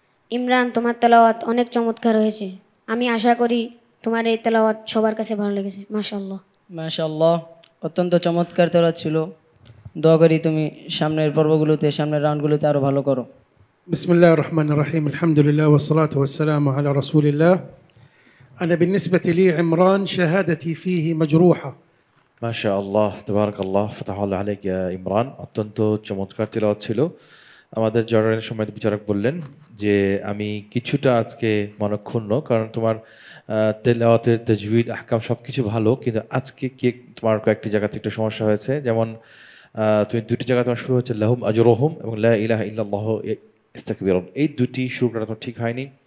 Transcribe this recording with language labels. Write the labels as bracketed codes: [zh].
[bn] ইমরান, তোমার তেলাওয়াত অনেক চমৎকার হয়েছে। আমি আশা করি তোমার এই তেলাওয়াত সবার কাছে ভালো লেগেছে। মাশাআল্লাহ মাশাআল্লাহ, অত্যন্ত চমৎকার তেলাওয়াত ছিল। দোয়া করি তুমি সামনের পর্বগুলোতে, সামনের রাউন্ডগুলোতে আরো ভালো করো। [ar] بسم الله الرحمن الرحيم الحمد لله والصلاة والسلام على رسول الله. أنا بالنسبة لي عمران شهادتي فيه مجروحة. ما شاء الله تبارك الله فتح الله عليك يا ইমরান। [bn] অত্যন্ত চমৎকার তেলাওয়াত ছিল। আমাদের জয়ের সময় বিচারক বললেন যে আমি কিছুটা আজকে মনক্ষুণ্ণ, কারণ তোমার তেলাওয়াতের তাজউইদ আহকাম সব কিছু ভালো, কিন্তু আজকে তোমার কয়েকটি জায়গাতে একটু সমস্যা হয়েছে। যেমন তুমি দুটি জায়গা তোমার শুরু হচ্ছে লাহুম আজরুহুম এবং লা ইলাহা ইল্লাল্লাহ ইস্তাকবিরুন, এই দুটি শুরু করা তোমার ঠিক হয়নি।